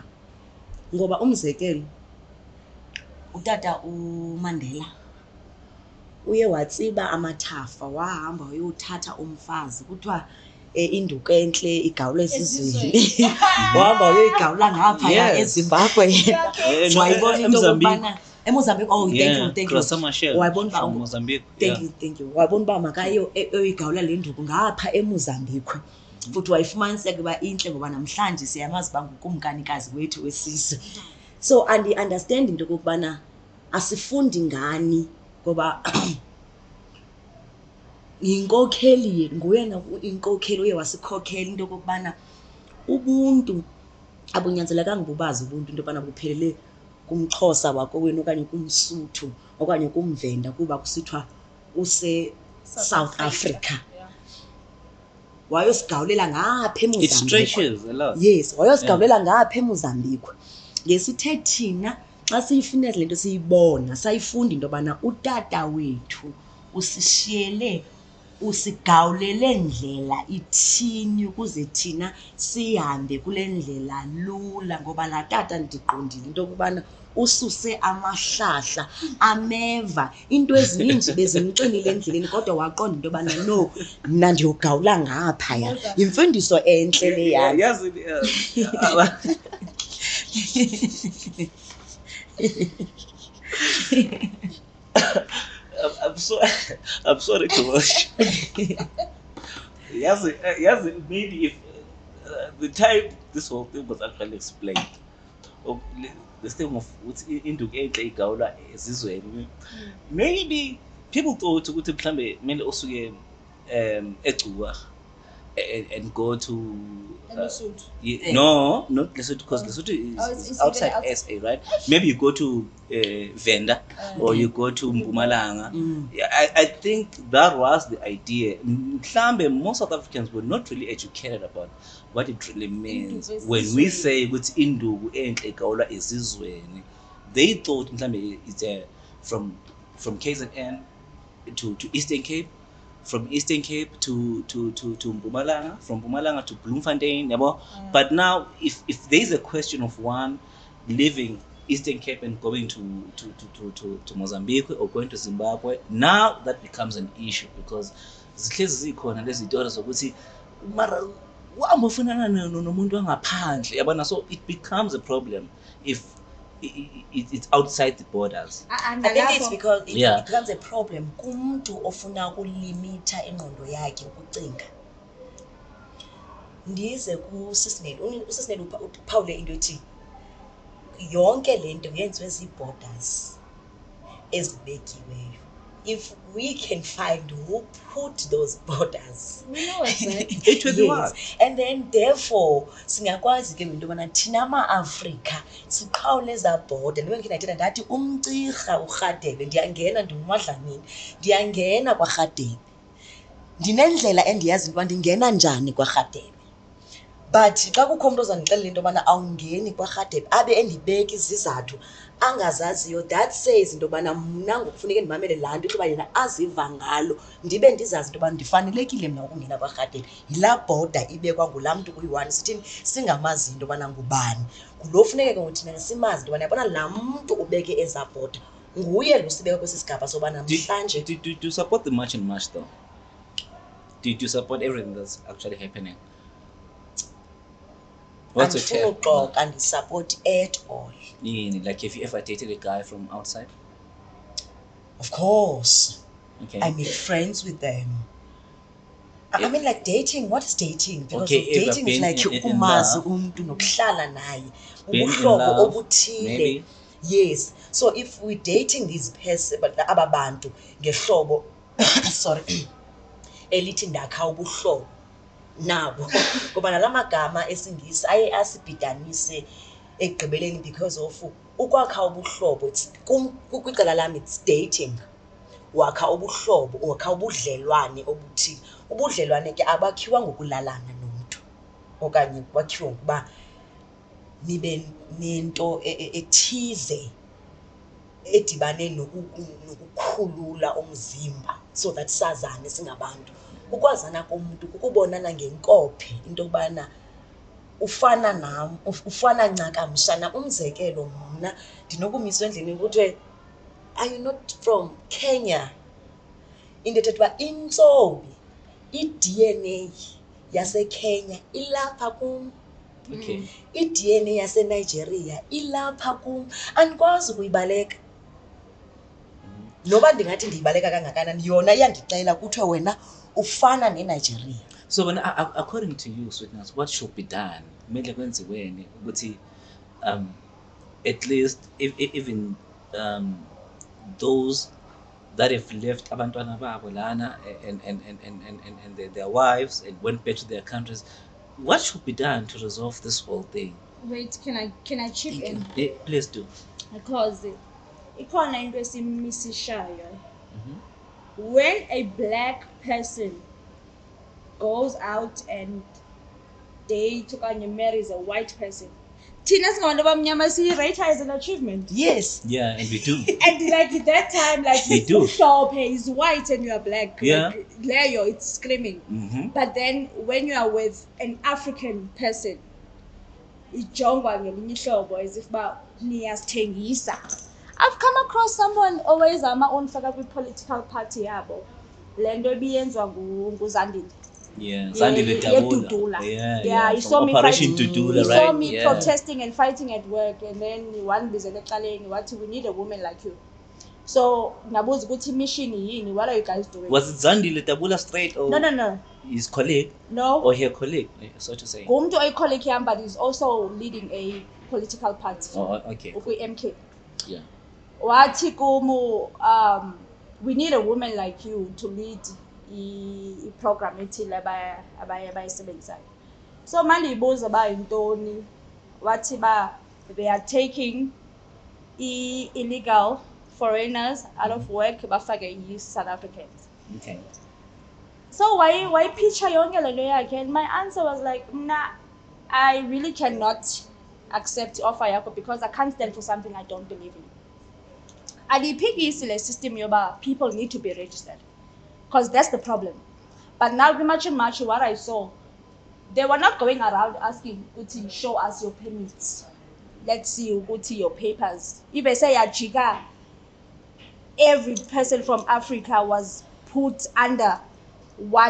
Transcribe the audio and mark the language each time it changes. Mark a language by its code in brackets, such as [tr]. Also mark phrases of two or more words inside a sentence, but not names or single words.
[xh] Ngoba umzekelo utata uMandela uye watsiba amathafa, wahamba wayothatha umfazi kuthiwa induku entle igawulwa esizweni. Wahamba wayoyigawula ngaphaya eZimbabwe. Wayibona into yokubana eMozambique, [en] oh thank you. [xh] Wayibona uba Mozambique. [en] Thank you. [xh] Wayibona uba makayo eyoyigawula le nduku ngapha eMozambique. Futhi wayifumaniseka uba intle ngoba namhlanje siyamazi uba ngukumkanikazi wethu wesizwe. So andi-understand into yokokubana asifundi ngani ngoba yinkokheli, nguyena inkokheli uye wasikhokhela into yokokubana ubuntu abunyanzelekanga bubazi ubuntu into yobana buphelele kumXhosa wakowenu okanye kumSuthu okanye kumVenda kuba kusithiwa use-South Africa. Wayosigawulela ngapha eMozambique. [en] It stretches a lot. Yes, [xh] wayosigawulela ngapha eMozambique. Ngesithe thina xa siyifuna le nto siyibona sayifunda into yobana utata wethu usishiyele, usigawulele ndlela ithini ukuze thina sihambe kule ndlela lula. Ngoba laa tata ndiqondile into yokubana ususe amahlahla, ameva, into ezininzi bezimxinile endleleni, kodwa waqonda into yobana no, mna ndiyogawula ngaphaya. Yimfundiso entle le yam. [en] I'm sorry to watch. Yes, maybe if the time this whole thing was actually explained, or this thing of what's into [xh] igawula ezizweni, [en] maybe people thought [zu] ukuthi mhlambe mele osuke eGcuwa [en] and go to no, not Lesotho, because Lesotho is outside SA, right? Maybe you go to Venda or you go to Mpumalanga. I think that was the idea. Mhlambe most South Africans were not really educated about what it really means when we say [zu] ukuthi induku enhle igawulwa ezizweni. [en] They thought mhlambe it's from KZN to Eastern Cape, from Eastern Cape to Mpumalanga, from Mpumalanga to Bloemfontein, yabo. But now if there is a question of one leaving Eastern Cape and going to Mozambique or going to Zimbabwe, now that becomes an issue because [zu] zihlezi zikhona lezi zitori zokuthi mara wambofunana nomuntu wangaphandle yabona. [en] So it becomes a problem if it's outside the borders. I think it's because it Yeah. becomes a problem [xh] kumntu ofuna ukulimitha ingqondo yakhe ukucinga. Ndize kuSisineli, uSisineli uphawule into ethi yonke lento yenziwe zii-borders ezibekiweyo. [en] If we can find who put those borders, We know exactly. It will be what? and then therefore [xh] singakwazi ke into yobana thina ama-Afrika siqhawule ezaa border. Ndibe ndikhe ndayithetha ndathi umCirha uRhadebe ndiyangena ndinguMadlamini, ndiyangena kwaRhadebe, ndinendlela endiyazi into yoba ndingena njani kwaRhadebe. But xa kukho umntu ozandixelela into yobana awungeni kwaRhadebe abe endibeka izizathu angazaziyo, [en] that says [xh] into yobana mna ngokufuneka ndimamele laa nto ukuba yena aziva ngalo, ndibe ndizazi into yobana ndifanelekile mna ukungena kwaRhadebe. Yilaa bhoda ibekwa ngulaa mntu uyi-one, sithini singamazi into yobana ngubani. Ngulo funeke ke ngothina simazi into yobana yabona laa mntu ubeke ezaa bhoda nguye lo sibeka kwesi sigaba sobana namhlanje. [en] Do you support the March and March though? Do you support everything that's actually happening? What's your [xh] Andifuni [en] take? [xh] uxoka ndisupport [en] at all. Like, have you ever dated a guy from outside? Of course. Okay. I make friends with them. I mean, like dating. What is dating? Because Okay, of ever dating is been like in [xh] ukumazi [en] love? [xh] umntu nokuhlala naye, [en] Been in [xh] ubuhlobo [en] love, [xh] obuthile. [en] maybe? Yes. So if we dating these person, but [xh] aba bantu ngehlobo, sorry, elithi ndakha ubuhlobo nabo, ngoba nala magama esingisi aye asibhidanise ekugqibeleni [en] because of [xh] ukwakha ubuhlobo. It's kwicala lam [en] it's dating. [xh] Wakha ubuhlobo, wakha ubudlelwane obuthile. Ubudlelwane ke abakhiwa ngokulalana nomntu okanye kwakhiwa ngokuba nibe nento ethize edibane nokukhulula umzimba [en] so that [xh] sazane singabantu. Ukwazana komuntu kukubonana ngenkophe into yobana ufana nam, ufana ncakamshana. Umzekelo mna ndinokumiswa endlini kuthiwe, [en] are you not from Kenya? [xh] Into ethetha uba intsomi, i-DNA yaseKenya ilapha kum, [en] Okay. [xh] i-DNA yaseNigeria ilapha kum. Andikwazi ukuyibaleka noba ndingathi ndiyibaleka kangakanani, yona iyandixelela kuthiwe wena ufana neNigeria. [en] So when according to you, Sweetness, what should be done? [zu] Kumele kwenziweni ukuthi [en] at least even those that have left [zu] abantwana babo lana [en] and their wives and went back to their countries, what should be done to resolve this whole thing? Wait, can I chip Thank in? Please do. [xh] Because ikhona into esimisishayo. Mhm. [en] When a black person goes out and dates okanye marries a white person, [xh] thina singabantu abamnyama siyi-rate [en] as an achievement. Yes. Yeah, and we do. And like at that time, like We do. Mhlophe is white and you are black. Yeah. Like, Leo, it's screaming. Mm-hmm. But then when you are with an African person, [xh] ijongwa ngelinye ihlobo [en] as if [xh] ba niyasithengisa. [en] I've come across someone always [xh] ufaka kwi-political party yabo. Le nto ibiyenzwa nguZandile. [en] Yeah, Zandile Dabula. Dudula. Yeah. You saw me Operation fighting. Dudula, You right? saw me Yeah. protesting and fighting at work, and then one [xh] bizele eqaleni wathi [en] we need a woman like you. [xh] So ngabuza ukuthi mission yini, [en] what are you guys doing? Was it Zandile Dabula straight or No. his colleague No. or her colleague, so to say? [xh] Ngumntu oyicolleague yam, [en] but he's also leading a political party. Oh, okay. MK. Yeah. [xh] Wathi kumu [en] we need a woman like you [xh] to lead i-program ethile abayisebenzisayo. [en] So [xh] mandiyibuza ba yintoni, wathi ba [en] they are taking illegal foreigners out of work bafake South Africans. Okay. So why picture [xh] yonke lento yakhe? [en] And my answer was like, nah, I really cannot accept offer yakho because I can't stand for something I don't believe in. [xh] Adiphikisi le system yoba [en] people need to be registered, because that's the problem. But now pretty much what I saw, they were not going around asking Uti, show us your permits, let's see Uti, your papers. If they say Ajika, every person from Africa was put under one